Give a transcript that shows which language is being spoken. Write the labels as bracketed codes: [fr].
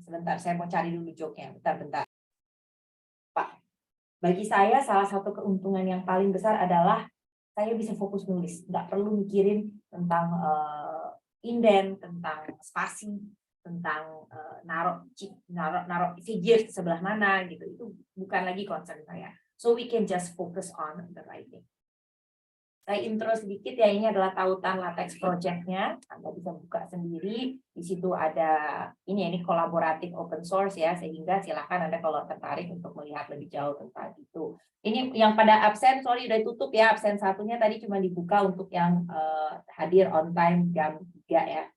[id] Sebentar, saya mau cari dulu joke-nya. Bentar. Pak, bagi saya salah satu keuntungan yang paling besar adalah saya bisa fokus nulis, nggak perlu mikirin tentang indent, tentang spasi, tentang naruh figure di sebelah mana gitu. Itu bukan lagi concern saya. [en] So we can just focus on the writing. [id] Saya intro sedikit ya, ini adalah tautan latex project-nya. Anda bisa buka sendiri. Di situ ada ini kolaboratif open source ya, sehingga silakan Anda kalau tertarik untuk melihat lebih jauh tentang itu. Ini yang pada absen, sorry udah tutup ya, absen satunya tadi cuma dibuka untuk yang hadir on time jam 3 ya.